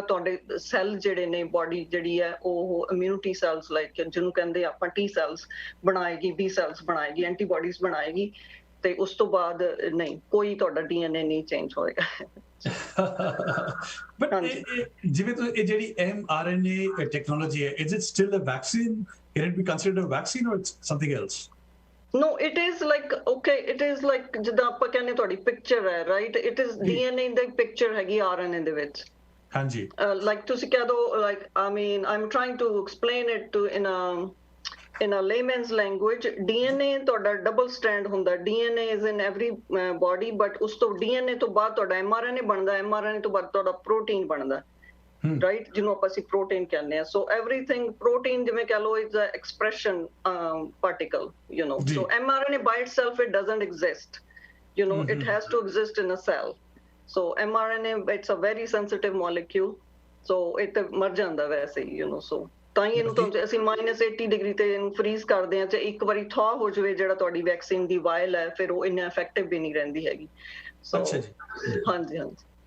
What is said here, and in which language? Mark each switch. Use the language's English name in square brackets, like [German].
[Punjabi] ਤੁਹਾਡੇ ਸੈੱਲ ਜਿਹੜੇ ਨੇ, ਬਾਡੀ ਜਿਹੜੀ ਹੈ ਉਹ ਇਮਿਊਨਿਟੀ ਸੈਲਸ ਲਾਈਕ ਜਿਹਨੂੰ ਕਹਿੰਦੇ ਆਪਾਂ T cells ਬਣਾਏਗੀ, B cells ਬਣਾਏਗੀ, antibodies ਬਣਾਏਗੀ, ਤੇ ਉਸ ਤੋਂ ਬਾਅਦ ਨਹੀਂ, ਕੋਈ ਤੁਹਾਡਾ DNA ਨਹੀਂ ਚੇਂਜ ਹੋਏਗਾ। ਬਟ ਜਿਵੇਂ ਤੁਸੀਂ ਇਹ ਜਿਹੜੀ mRNA ਟੈਕਨੋਲੋਜੀ ਹੈ, [English] is it still a vaccine? Can it be considered a vaccine or it's something else? No, it is like, okay, it is like [Punjabi] ਜਿੱਦਾਂ ਆਪਾਂ ਕਹਿੰਦੇ ਤੁਹਾਡੀ ਪਿਕਚਰ ਹੈ, right, it is DNA ਦੀ picture ਹੈਗੀ RNA ਦੇ ਵਿੱਚ। ਹਾਂਜੀ, [English] like [Punjabi] ਤੁਸੀਂ ਕਹਿ ਦੋ, [English] like I mean I'm trying to explain it to in a layman's language, DNA [Punjabi] ਤੁਹਾਡਾ ਡਬਲ ਸਟ੍ਰੈਂਡ ਹੁੰਦਾ। [English] DNA is in every body, but [Punjabi] ਉਸ ਤੋਂ DNA ਤੋਂ ਬਾਅਦ ਤੁਹਾਡਾ mRNA ਬਣਦਾ, mRNA ਤੋਂ ਬਾਅਦ ਤੁਹਾਡਾ ਪ੍ਰੋਟੀਨ ਬਣਦਾ, ਰਾਈਟ, ਜਿਹਨੂੰ ਆਪਾਂ ਅਸੀਂ ਪ੍ਰੋਟੀਨ ਕਹਿੰਦੇ ਆ। [English] so everything protein [Punjabi] ਜਿਵੇਂ ਕਹ ਲਓ [English] Is a expression particle, so mRNA by itself it doesn't exist, it has to exist in a cell. So mRNA, it's a very sensitive molecule, so it [Punjabi] ਮਰ ਜਾਂਦਾ ਵੈਸੇ ਹੀ, so ਤਾਂ ਹੀ ਇਹਨੂੰ ਤਾਂ ਅਸੀਂ -80 ਡਿਗਰੀ ਤੇ ਇਹਨੂੰ ਫਰੀਜ਼ ਕਰਦੇ ਆ, ਤੇ ਇੱਕ ਵਾਰੀ ਥਾ ਹੋ ਜਾਵੇ ਜਿਹੜਾ ਤੁਹਾਡੀ ਵੈਕਸੀਨ ਦੀ ਵਾਇਲ ਹੈ, ਫਿਰ ਉਹ ਇੰਨਾ ਇਫੈਕਟਿਵ ਵੀ ਨਹੀਂ ਰਹਿੰਦੀ ਹੈਗੀ। ਅੱਛਾ ਜੀ, ਹਾਂਜੀ ਹਾਂਜੀ।